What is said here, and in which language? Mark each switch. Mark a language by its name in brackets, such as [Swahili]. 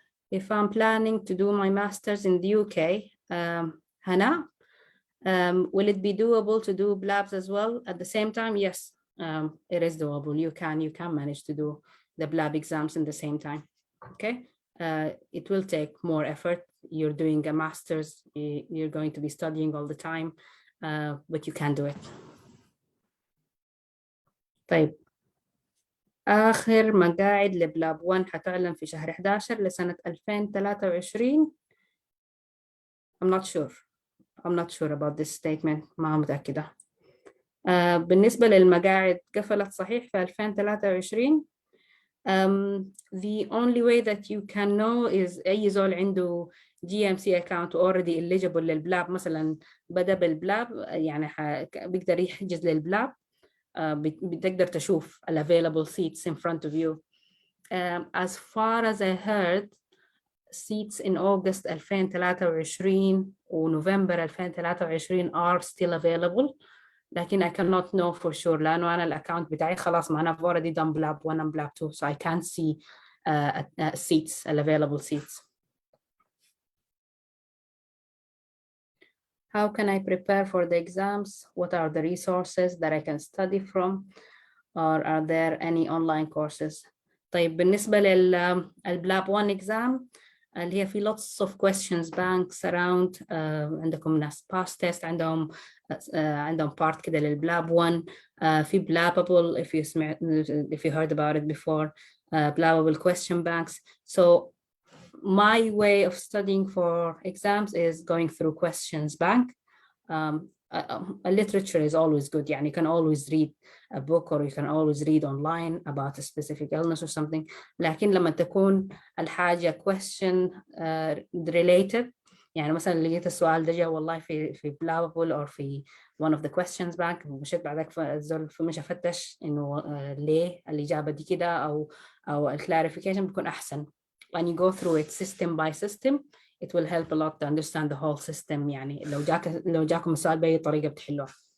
[English] If I'm planning to do my master's in the UK, Hannah, will it be doable to do blabs as well at the same time? Yes, it is doable. You can manage to do the blab exams in the same time, okay? It will take more effort. You're doing a master's, you're going to be studying all the time, but you can do it. [Arabic] طيب, آخر مقاعد لبلاب 1 حتعلن في شهر 11 لسنة 2023. [English] I'm not sure about this statement. [Arabic] ما متأكدة. بالنسبة للمقاعد قفلت صحيح في 2023. [English] The only way that you can know is [Arabic] أي زول عنده [English] GMC account already eligible للبلاب, [Arabic] مثلا بدأ بالبلاب يعني بيقدر يحجز للبلاب, بتقدر تشوف [English] available seats in front of you. As far as I heard, seats in August 2023 ونوفمبر 2023 are still available, لكن I cannot know for sure [Arabic] لأنه أنا الأكاونت بتاعي خلاص ما أنا [English] already done blab 1 and blab 2, so I can't see seats, available seats. How can I prepare for the exams? What are the resources that I can study from? Or are there any online courses? [Arabic] طيب بالنسبة للبلاب [English] 1 exam [Arabic] اللي هي في [English] lots of questions banks around. [Arabic] عندكم ناس past test عندهم part كده للبلاب 1. [English] في Blabbable if you heard about it before. Blabbable question banks. So my way of studying for exams is going through questions bank. A literature is always good. يعني you can always read a book or you can always read online about a specific illness or something. [Arabic] لكن لما تكون الحاجة question related، يعني مثلا لقيت السؤال ده جا والله في Blabbable or في [English] one of the questions bank، [Arabic] مشيت بعدك فمش أفتش إنه ليه الإجابة دي كده أو الclarification بيكون أحسن. [English] When you go through it system by system, it will help a lot to understand the whole system. [Arabic] يعني لو جاكم السؤال بأي طريقة بتحلوه.